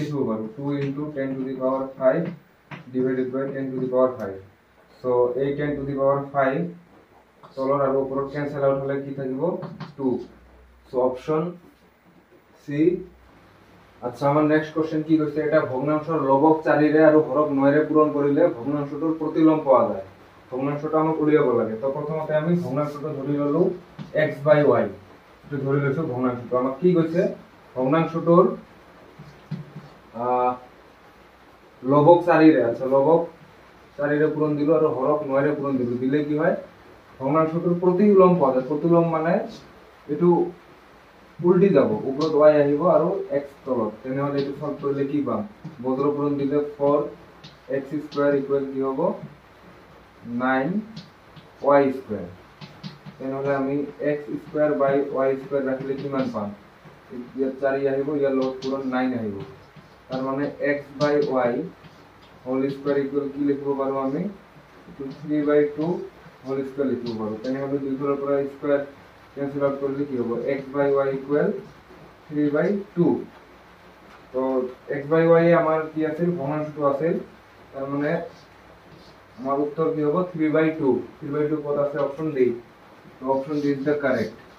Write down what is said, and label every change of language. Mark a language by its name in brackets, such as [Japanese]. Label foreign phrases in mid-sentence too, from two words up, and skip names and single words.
[Assamese] লিখতে পারবো 2 [English] into 10 to the power 5 divided by 10 to the power 5 [Assamese] সো এই [English] 10 to the power 5 [Assamese] তলর আর উপর [English] cancel out [Assamese] হলে কি থাকিব 2 [English] so option C [Assamese] আচ্ছা আমার [English] next question [Assamese] কি কইছে এটা ভগ্নাংশের লবক 4 রে আর হরক 9 রে পূরণ করিলে ভগ্নাংশটোর প্রতিলোম পাওয়া যায় ভগ্নাংশটা আমাক উলিয়াব লাগে তো প্রথমতে আমি ভগ্নাংশটা ধরি ললো [English] x by y [Assamese] এটা ধরি লইছো ভগ্নাংশটা আমাক কি কইছে ভগ্নাংশটোর লবক 4 রে আচ্ছা লবক 4 রে পূরণ দিল আর হরক 9 রে পূরণ দিল দিলে কি হয় ভগ্নাংশটোর প্রতিলোম পাওয়া যায় প্রতিলোম মানে এটু উল্টি যাব উপরত y আহিব আর x তলত তেনেহলে এটু সলভ করলে কি পাম বজ্র পূরণ দিলে 4x² কি হবে 9y² তেনেহলে আমি [English] x² by y² [Assamese] রাখলে কি মান পাম ইয়ার 4 আহিব ইয়ার লব পূরণ 9 আহিব তার মানে [English] x by y whole square equal [Assamese] কি লিখব পারো আমি [English] 3/2 whole square [Assamese] লিখব পারো তেনেহলে দুই গুণের পর স্কয়ার [English] cancel out [Assamese] করলে কি হবে [English] x by y equal 3/2 [Assamese] তো [English] x by y [Assamese] এ আমার কি আছে ভগ্নাংশটো আছে তার মানে আমার উত্তর কি হবে 3/2 3/2 কত আছে [English] option D [Assamese] তো [English] option D is the correct